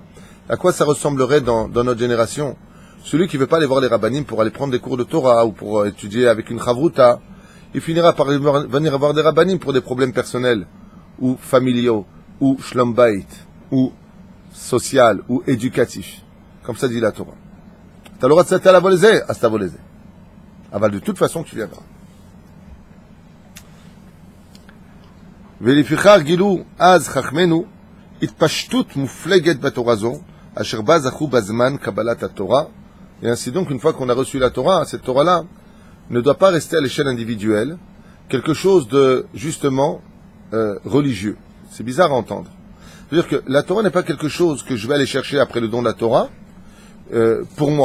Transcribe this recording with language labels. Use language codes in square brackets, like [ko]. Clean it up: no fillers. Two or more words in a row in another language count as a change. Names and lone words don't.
[fr] À quoi ça ressemblerait dans notre génération? Celui qui ne veut pas aller voir les rabbinim pour aller prendre des cours de Torah ou pour étudier avec une chavruta, il finira par venir voir des rabbinim pour des problèmes personnels ou familiaux ou [he] שלום בית [fr] ou social ou éducatif. Comme ça dit la Torah. Tu as le droit de s'attacher à la volée, à ta volée. Aval de toute façon tu viendras. [he] ולפיכך גילו אז חכמנו התפשטות מופלגת בתורה זו, אשר בה זכו בזמן קבלת התורה. [fr] Et ainsi donc, une fois qu'on a reçu la Torah, cette Torah-là ne doit pas rester à l'échelle individuelle, quelque chose de, justement, religieux. C'est bizarre à entendre. C'est-à-dire que la Torah n'est pas quelque chose que je vais aller chercher après le don de la Torah, pour moi.